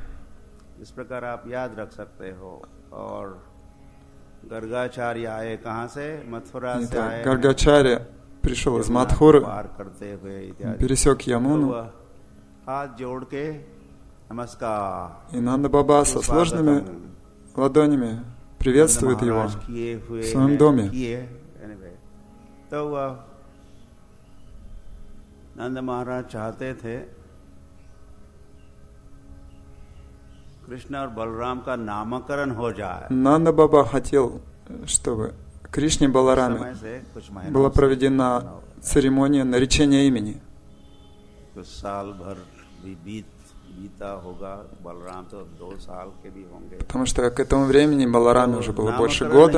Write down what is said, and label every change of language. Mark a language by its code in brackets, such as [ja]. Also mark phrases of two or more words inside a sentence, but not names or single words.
[ru] Итак, Гаргачарья пришел из Мадхуры, пересек Ямуну, и Нанда Баба со сложными ладонями приветствует его в своем доме. [hi] Nanda Maharaj चाहते थे कृष्ण और बलराम का नामकरण हो जाए. [ru] Нанда Баба хотел, чтобы Кришне Балараме была проведена церемония наречения имени. Потому что к этому времени Балараме уже было больше года.